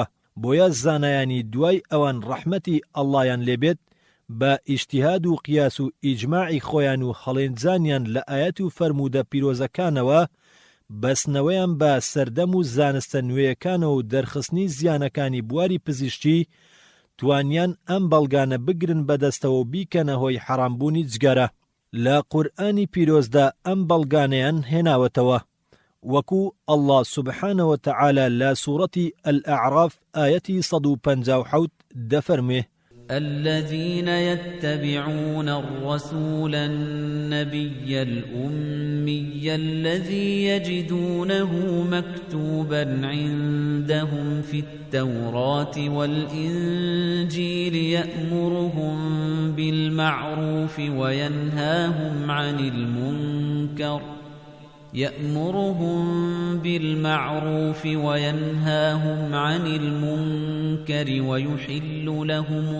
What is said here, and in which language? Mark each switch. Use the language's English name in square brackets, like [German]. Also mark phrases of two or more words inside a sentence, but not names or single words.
[Central Kurdish] بۆیە زانایانی دوای ئەوان ڕەحمەتی ئەڵڵایان لێبێت بە ئیجتیهاد و قیاس و ئیجماعی خۆیان و هەڵێنجانیان لە ئایەت و فەرموودە پیرۆزەکانەوە بەسنەوەیان بە سەردەم و زانستە نوێیەکانەوە و دەرخستنی زیانەکانی بواری پزیشکی توانیان ئەم بەڵگانە بگرن بەدەستەوە و بیکەنە هۆی حەرامبوونی جگەرە. لە قورئانی پیرۆزدا ئەم بەڵگانەیان هێناوەتەوە، وەکو [Arabic] ئەڵڵا سوبحانەوە تەعالە [Central Kurdish] لە سوورەتی ئەلئەعراف ئایەتی 157 دەفەرمێ [Arabic] الذين يتبعون الرسول النبي الأمي النبي الذي يجدونه مكتوبا عندهم في التوراة والإنجيل يأمرهم بالمعروف وينهاهم عن المنكر ويحل لهم